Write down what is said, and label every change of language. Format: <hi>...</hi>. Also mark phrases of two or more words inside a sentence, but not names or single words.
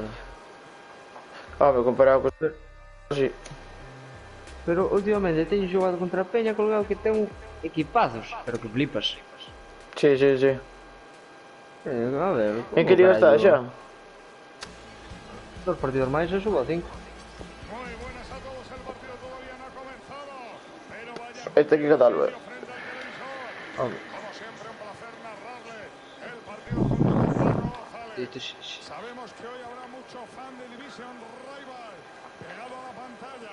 <es>Ah, me comparado con... Sí.</es> <gl>Pero últimamente teño xogado contra a Peña colgado que ten equipazos, pero que flipas.</gl> <es>Sí, sí, sí. A ver...</es> <gl>En que liga está xa? Dos partidos máis e subo a 5.</gl> <es>Muy buenas a todos, el partido todavía no ha comenzado. Pero vaya Este hay que catarlo, frente al televisor. Hombre. Como siempre, un placer narrarle el partido junto a Pablo González. Sabemos que hoy habrá mucho fan de Division Rival pegado a la pantalla.</es>